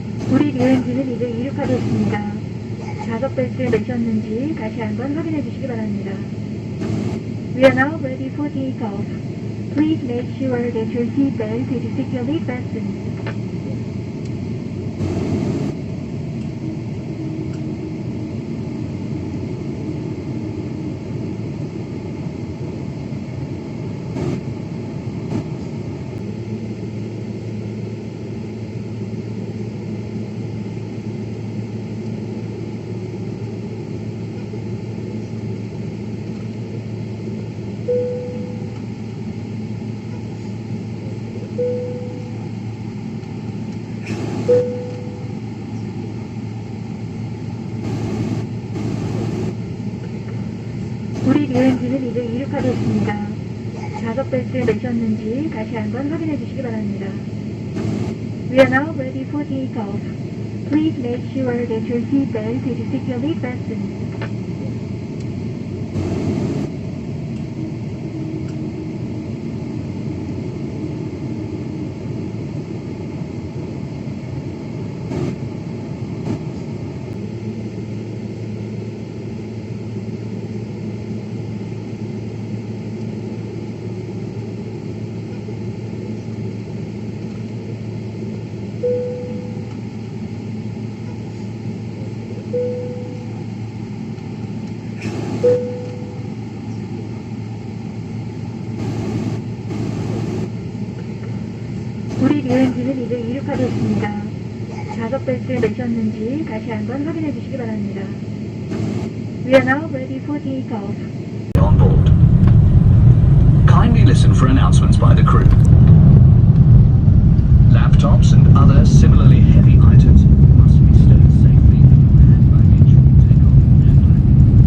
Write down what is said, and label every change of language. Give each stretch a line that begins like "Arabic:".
Korean: 우리 비행기는 이제 이륙하겠습니다. 좌석 벨트를 매셨는지 다시 한번 확인해 주시기 바랍니다.
English: We are now ready for takeoff. Please make sure that your seatbelt is securely fastened.
Korean: 우리 비행기는 이제 이륙하겠습니다. 좌석 벨트를 매셨는지 다시 한번 확인해 주시기 바랍니다.
English: We are now ready for takeoff. Please make sure that your seatbelt is securely fastened.
Korean: 우리 비행기는 이제 이륙하겠습니다. 좌석 벨트를 매셨는지 다시 한번 확인해 주시기 바랍니다.
English: We are now ready for takeoff. On board. Kindly listen for announcements by the crew. Laptops and other similarly heavy items must be stowed safely in your hand baggage for takeoff and landing.